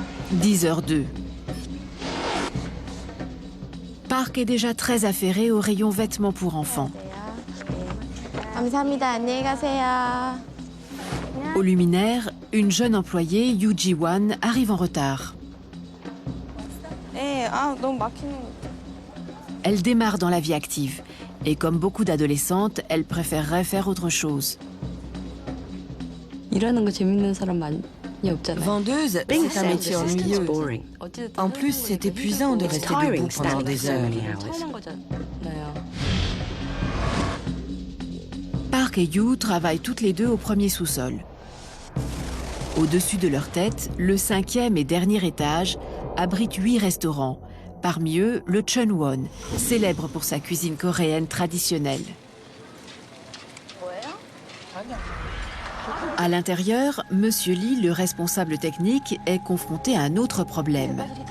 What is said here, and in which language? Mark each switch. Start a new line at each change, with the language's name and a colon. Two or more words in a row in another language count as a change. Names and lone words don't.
French: 10h02. Park est déjà très affairé au rayon vêtements pour enfants.
Korean: 감사합니다. 안녕히 가세요.
French: Au luminaire, une jeune employée, Yoo Ji-wan, arrive en retard.
Korean: 너무 막히는 거.
French: Elle démarre dans la vie active. Et comme beaucoup d'adolescentes, elle préférerait faire autre chose.
Korean: 일하는 거 재밌는 사람 많이 없잖아요.
French: Vendeuse, c'est un métier ennuyeux. En plus, c'est épuisant de rester debout pendant des heures.
Korean: 처음 한 거잖아요.
French: Park et Yoo travaillent toutes les deux au premier sous-sol. Au-dessus de leur tête, le 5e et dernier étage abrite 8 restaurants. Parmi eux, le Chunwon, célèbre pour sa cuisine coréenne traditionnelle. À l'intérieur, Monsieur Lee, le responsable technique, est confronté à un autre problème.